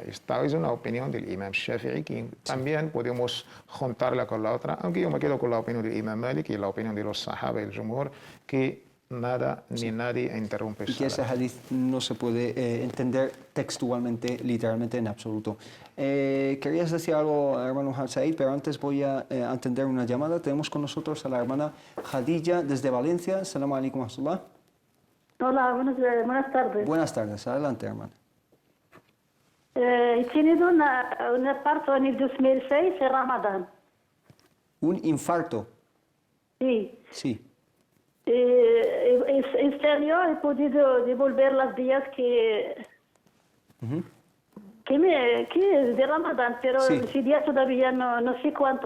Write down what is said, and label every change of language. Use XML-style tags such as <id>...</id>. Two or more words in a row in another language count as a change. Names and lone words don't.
<es>Esta es una opinión del Imam Shafi'i, que también podemos juntarla con la otra, aunque yo me quedo con la opinión del Imam Malik y la opinión de los sahaba, el jumhur, que nada ni nadie interrumpe. Y que ese hadith no se puede entender textualmente, literalmente, en absoluto. Querías decir algo, hermano Said, pero antes voy a atender una llamada. Tenemos con nosotros a la hermana Khadija desde Valencia.</es> <ar>السلام عليكم ورحمة الله.</ar> <es>Hola, buenas tardes. Buenas tardes, adelante, hermana. He tenido un parto en el 2006 en Ramadán. ¿Un infarto? Sí. Este año he podido devolver los días que de Ramadán, pero ese día todavía no sé cuánto.</es>